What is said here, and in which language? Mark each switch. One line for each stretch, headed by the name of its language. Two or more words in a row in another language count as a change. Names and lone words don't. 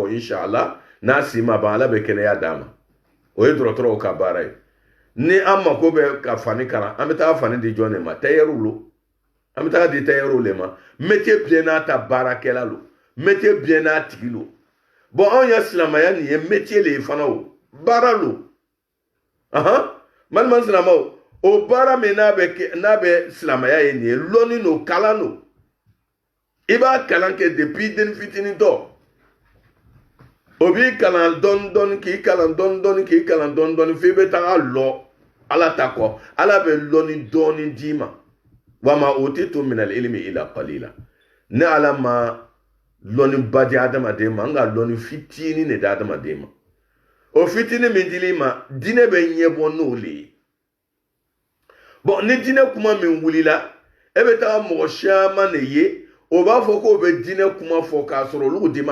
Bambara: kɔ inshallah n'a si ma ban ala bɛ kɛnɛya d'a ma o ye dɔgɔtɔrɔw ka baara ye ni an mako bɛ ka fani kalan an bɛ taa fani di jɔn de ma tailleur lo an bɛ taa di tailleur le ma
French: métier bien
Bambara: n'a ta baarakɛla lo
French: métier bien
Bambara: n'a tigi lo bon anw ya silamɛya nin ye métier le ye fana o baara lo balima silamɛw o baara min n'a bɛ silamɛya ye nin ye lɔnni no kalan no i b'a kalan kɛ depuis den fitinin tɔ o b'i kalan dɔɔni dɔɔni k'i kalan dɔɔni dɔɔni k'i kalan dɔɔni dɔɔni f'i bɛ taga lɔ ala ta kɔ ala bɛ lɔnni dɔɔni d'i ma
Arabic: و ما أوتيتم من العلم إلا قليلا
Bambara: ne ala ma lɔnni ba di adamaden ma an ka lɔnni fitinin de di adamaden ma o fitinin min dili ma diinɛ bɛ ɲɛbɔ n'o le ye bon ni diinɛ kuma min wulila e bɛ taga mɔgɔ caman de ye o b'a fɔ k'o bɛ diinɛ kuma fɔ k'a sɔrɔ olu de